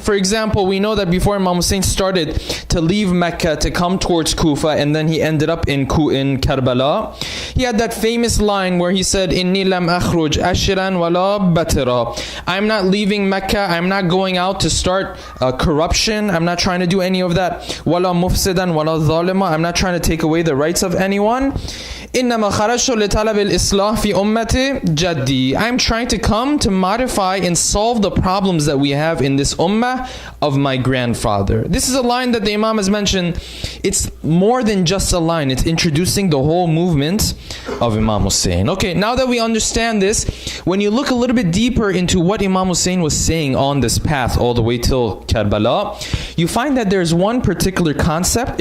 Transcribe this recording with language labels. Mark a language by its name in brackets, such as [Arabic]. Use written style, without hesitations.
[English] For example, we know that before Imam Hussein started to leave Mecca to come towards Kufa, and then he ended up in Karbala, he had that famous line where he said, [Arabic] "Inni lam akhruj ashiran wala batira." [English] I'm not leaving Mecca, I'm not going out to start corruption, I'm not trying to do any of that. [Arabic] Wala mufsidan wala zalima, [English] I'm not trying to take away the rights of anyone. [Arabic] إنما خرجت لطلب الإصلاح في أمة جدي. [English] I'm trying to come to modify and solve the problems that we have in this ummah of my grandfather. This is a line that the Imam has mentioned. It's more than just a line. It's introducing the whole movement of Imam Hussein. Okay, now that we understand this, when you look a little bit deeper into what Imam Hussein was saying on this path all the way till Karbala, you find that there's one particular concept.